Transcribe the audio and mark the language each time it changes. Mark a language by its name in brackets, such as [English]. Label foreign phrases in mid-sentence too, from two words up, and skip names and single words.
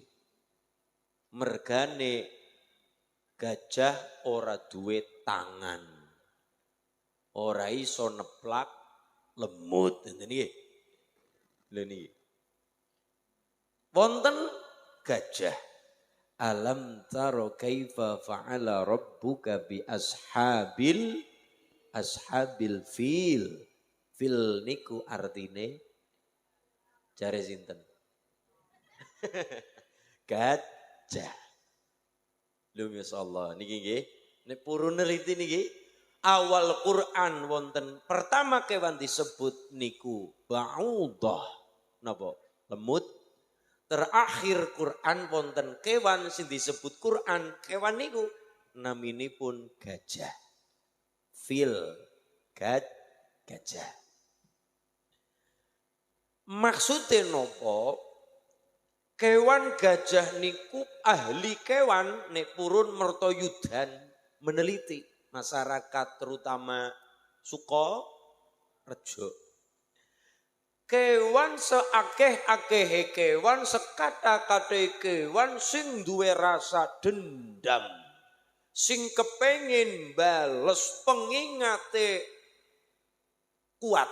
[Javanese] Mergane gajah ora duwe tangan. Ora iso neplak lemut. Ngene iki. Lha niki. Wonten gajah. [Arabic] ألم تر كيف فعل ربك بأصحاب الفيل. [Javanese] Fil niku artine jare sinten? Gajah. Lho masyaallah niki nggih. Nek purun neliti niki awal Quran wonten pertama kewan disebut niku ba'udah. Napa? Lemut. Terakhir Quran wonten kewan sing disebut Quran kewan niku naminipun gajah. Fil gajah. Maksudnya nopo? Kewan gajah niku ahli kewan nek purun mertoyudan meneliti masyarakat terutama Sukorejo. Kewan seakeh-akehe kewan sekata-kate kewan sing duwe rasa dendam. Sing kepengin bales pengingate kuat.